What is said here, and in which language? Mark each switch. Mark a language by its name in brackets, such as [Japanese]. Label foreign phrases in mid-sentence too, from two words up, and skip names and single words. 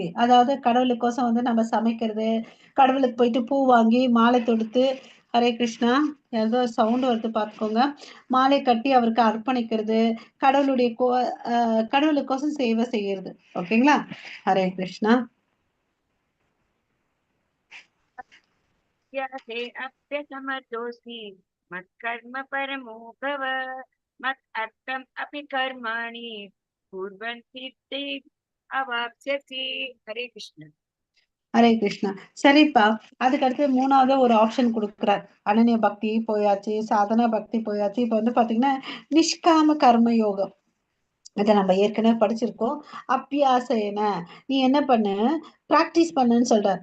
[Tamil] அதாவது கடவுளுக்கோசம் வந்து நம்ம சமைக்கிறது, கடவுளுக்கு போயிட்டு பூ வாங்கி மாலை தொடுத்து, ஹரே கிருஷ்ணா, ஏதோ சவுண்ட் வருது பார்த்துக்கோங்க, மாலை கட்டி அவருக்கு அர்ப்பணிக்கிறது, கடவுளுக்கோசம் சேவை செய்யறது. ஓகேங்களா? ஹரே கிருஷ்ணா. [Sanskrit] अप्यसमतोऽसि मत्कर्म परमो भव मत् अर्थम् अपि कर्माणि कुर्वन् सिद्धिम् अवाप्स्यसि. हरे कृष्ण. [Tamil] ஹரே கிருஷ்ணா. சரிப்பா, அதுக்கு அடுத்து 3வது ஒரு ஆப்ஷன் கொடுக்குறார். அனன்ய பக்தி போயாச்சு, சாதனா பக்தி போயாச்சு. இப்ப வந்து பாத்தீங்கன்னா நிஷ்காம கர்ம யோகம், இதை நம்ம ஏற்கனவே படிச்சிருக்கோம். அபியாசன, நீ என்ன பண்ணு, பிராக்டிஸ் பண்ணுன்னு சொல்றார்.